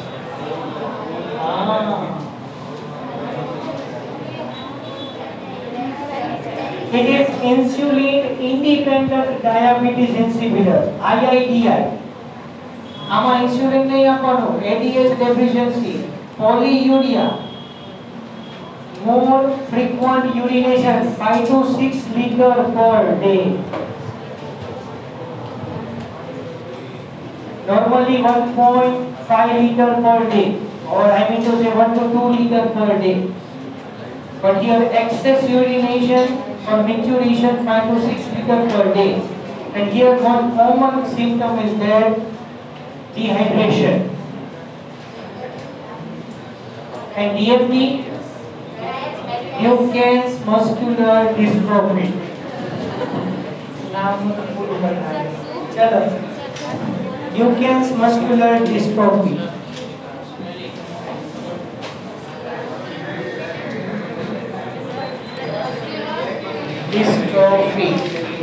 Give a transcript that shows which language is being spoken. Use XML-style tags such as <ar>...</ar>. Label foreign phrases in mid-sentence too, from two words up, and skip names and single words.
<en>It is insulin independent diabetes insipidus, IIDI.</en> <gu>આમાં ઇન્સ્યુલિન નહીં આપવાનું,</gu> <en>ADH deficiency, polyuria, more frequent urination 5 to 6 liter per day. Normally 1.5 liter per day, or I mean to say 1 to 2 liter per day. But here excess urination or micturition 5 to 6 liter per day. And here one common symptom is there, dehydration. And DMD, Duchenne's muscular dystrophy.</en> <hi>नाम पूरा करना है. चलो.</hi> <en>Duchenne's muscular dystrophy. Dystrophy.</en>